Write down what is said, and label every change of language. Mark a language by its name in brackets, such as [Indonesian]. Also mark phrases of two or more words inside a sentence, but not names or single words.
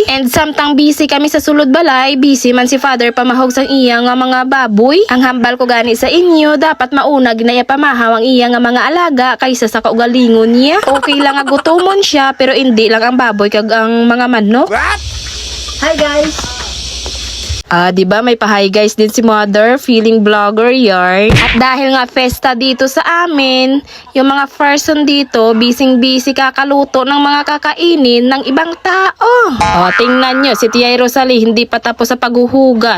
[Hiligaynon] And samtang busy kami sa sulod balay, busy man si father pamahog sang iya nga mga baboy. Ang hambal ko gani sa inyo, dapat mauna ginaya pamahaw ang iya nga mga alaga kaysa sa kaugalingon niya. Okay lang nga gutomon siya pero hindi lang ang baboy kag ang mga manok. [English] What? Hi guys! [Filipino] Diba may pa- [English] hi guys [Filipino] din si mother, [English] feeling vlogger [Filipino] yarn. At dahil nga festa dito sa amin, yung mga person dito, busy kakaluto ng mga kakainin ng ibang tao. Tingnan nyo, si Tia Rosalie hindi pa tapos sa paghuhugas.